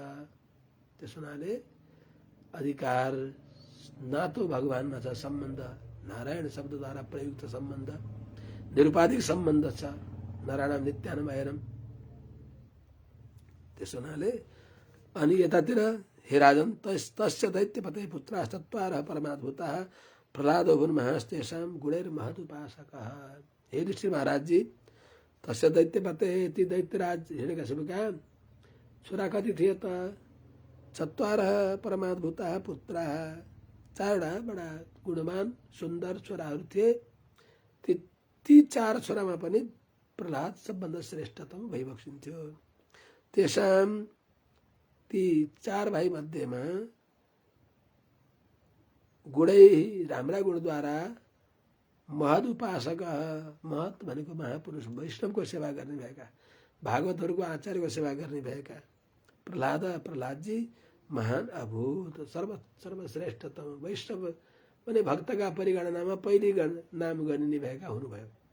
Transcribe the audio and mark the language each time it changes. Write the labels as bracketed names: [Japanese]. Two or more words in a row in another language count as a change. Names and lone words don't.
[Nepali] त्यस हुनाले अधिकार नातो भगवानमा छ, सम्बन्ध नारायण शब्दद्वारा प्रयुक्त सम्बन्ध निरुपाधिक सम्बन्ध छ, [Sanskrit] नारायणम नित्यानमयरम। [Nepali] त्यस हुनाले अनि यतातिर हे राजन [Sanskrit] तस्य दैत्यपते पुत्रास्तत्वारः परमाद्भुताः प्रह्लादो भुन्महास्तेषां गुणैर्महदुपासकः। [Nepali] हे युधिष्ठिर महाराज जी, [Sanskrit] तस्य दैत्यपते [Nepali] ती दैत्यराज हिरण्यकशिपुका छोरा कति थिए त? [Sanskrit] चत्वारः परमाद्भुताः पुत्राः, [Nepali] चारवटा बडा गुणवान सुन्दर छोराहरू थिए। ती चार छोरामा पनि प्रह्लाद सबभन्दा श्रेष्ठतम भइबक्सिन्थ्यो। तेषां ती चार भाइ मध्येमा गुणै राम्रा गुणद्वारा महद उपासक, महत भनेको महापुरुष वैष्णवको सेवा गर्ने भएका, भागवतहरूको आचार्यको सेवा गर्ने भएका प्रह्लादजी महान अभूत सर्वश्रेष्ठतम वैष्णव भने भक्तका परिगणनामा पहिली नाम गनिने भएका हुनुभयो।